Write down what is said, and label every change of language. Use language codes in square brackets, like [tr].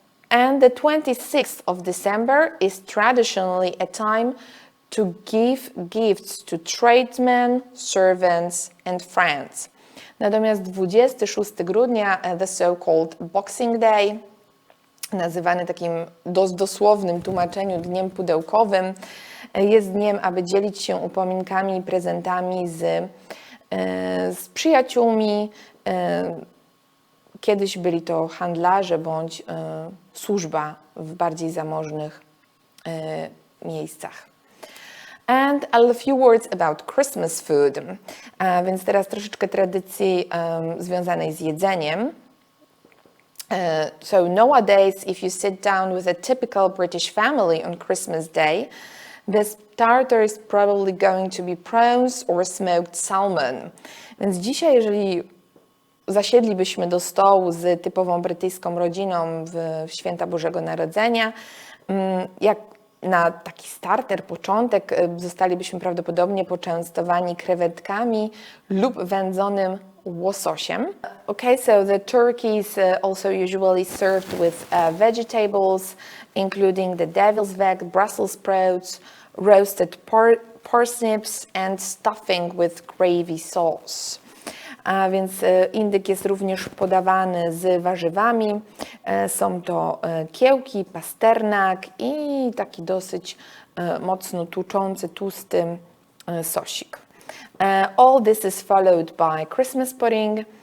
[en] And the 26th of December is traditionally a time to give gifts to tradesmen, servants and friends. [pl] Natomiast 26 grudnia, [en] the so-called Boxing Day, [pl] nazywany takim dosłownym tłumaczeniu dniem pudełkowym, jest dniem, aby dzielić się upominkami i prezentami z przyjaciółmi. Kiedyś byli to handlarze bądź służba w bardziej zamożnych miejscach. [en] And a few words about Christmas food. [pl] Więc teraz troszeczkę tradycji związanej z jedzeniem. [en] So nowadays, if you sit down with a typical British family on Christmas Day, the starter is probably going to be prawns or smoked salmon. [pl] Więc dzisiaj, jeżeli zasiedlibyśmy do stołu z typową brytyjską rodziną w Święta Bożego Narodzenia, jak na taki starter, początek, zostalibyśmy prawdopodobnie poczęstowani krewetkami lub wędzonym łososiem. [en] Okay, so the turkey is also usually served with vegetables, including the devil's egg, Brussels sprouts, roasted parsnips and stuffing with gravy sauce. [pl] a więc indyk jest również podawany z warzywami. Są to kiełki, pasternak i taki dosyć mocno tłuczący, tłusty sosik. [en] All this is followed by Christmas pudding.